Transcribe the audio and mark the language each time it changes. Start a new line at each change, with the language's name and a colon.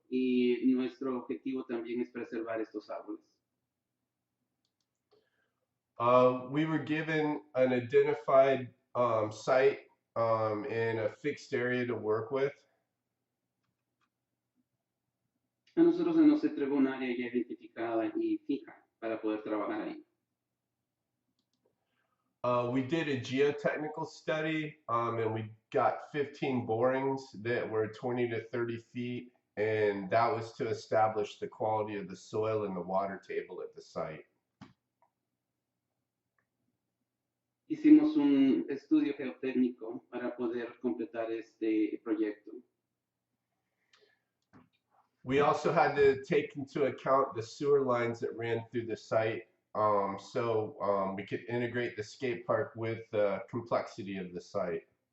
Spanish: Y nuestro objetivo también es preservar estos árboles.
English: We were given an identified site and a fixed area to work with.
Spanish: A nosotros se nos entregó un área ya identificada y fija para poder trabajar ahí.
English: We did a geotechnical study and we got 15 borings that were 20 to 30 feet, and that was to establish the quality of the soil and the water table at the site.
Spanish: Hicimos un estudio geotécnico para poder completar este proyecto.
English: We also had to take into account the sewer lines that ran through the site, so we could integrate the skate park with the complexity of the site.